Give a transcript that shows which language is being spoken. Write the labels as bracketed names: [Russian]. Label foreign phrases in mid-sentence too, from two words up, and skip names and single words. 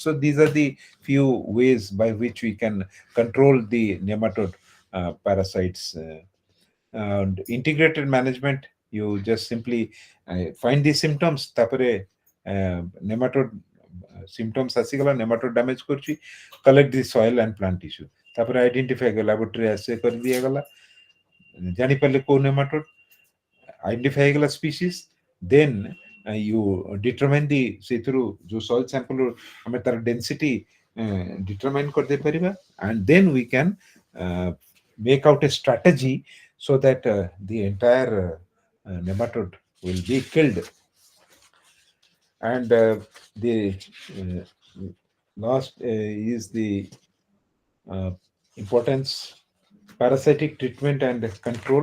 [English] So these are the few ways by which we can control the nematode parasites. And integrated management, you just simply find the symptoms, tapare nematode symptoms ଆସିଗଲା, nematode damage କରୁଛି, collect the soil and plant tissue, ତାପରେ identify କଲା, laboratory assay [Odia] କରି ଦିଆଗଲା, ଜାଣିପାରିଲେ କୋଉ [English] nematode, identify ହେଇଗଲା species, then you determine the [Odia] ସେଥିରୁ ଯୋଉ [English] soil sample [Odia] ଆମେ ତାର [English] density determine [Odia] କରିଦେଇ ପାରିବା, [English] and then we can make out a strategy so that the entire nematode will be killed. And the last is the importance parasitic treatment and control.